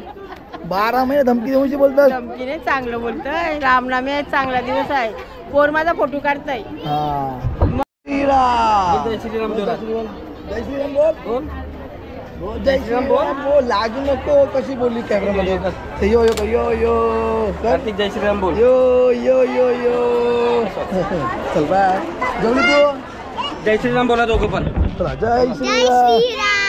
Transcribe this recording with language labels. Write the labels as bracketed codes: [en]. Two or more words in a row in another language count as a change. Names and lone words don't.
[mr] 12 महिने धमकी देऊशी बोलतात. धमकीने चांगलं बोलतोय. रामनवमी आहे. चांगला दिवस आहे. पोर माझा फोटो काढताय. जय श्रीराम बोल. जय श्रीराम बोल. जय श्रीराम बोल. लागू नको कशी बोलली कॅमेरामध्ये. यो यो यो यो कार्तिक. जय श्रीराम बोल. यो यो यो यो. चल बाय. जेवली तू. जय श्रीराम बोला दोघं पण. जय श्रीराम.